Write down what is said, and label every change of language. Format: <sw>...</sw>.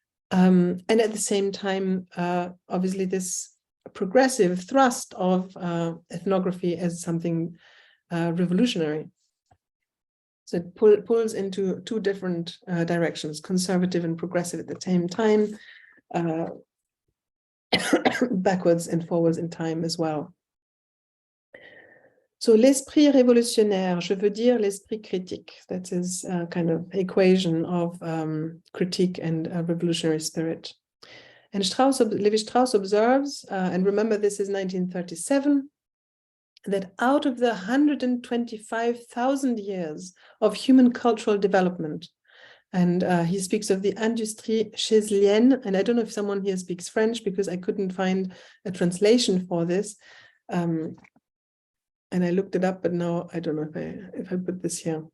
<en>And at the same time, obviously, this progressive thrust of ethnography as something revolutionary. So it pulls into two different directions, conservative and progressive at the same time, backwards and forwards in time as well.</en> <fr>So l'esprit révolutionnaire, je veux dire l'esprit critique.</fr> <en>That's his kind of equation of critique and revolutionary spirit. And Levi-Strauss observes, and remember this is 1937, that out of the 125,000 years of human cultural development, and he speaks of the industrie chézelienne, and I don't know if someone here speaks French because I couldn't find a translation for this, and I looked it up, but now I don't know if I put this here.</en>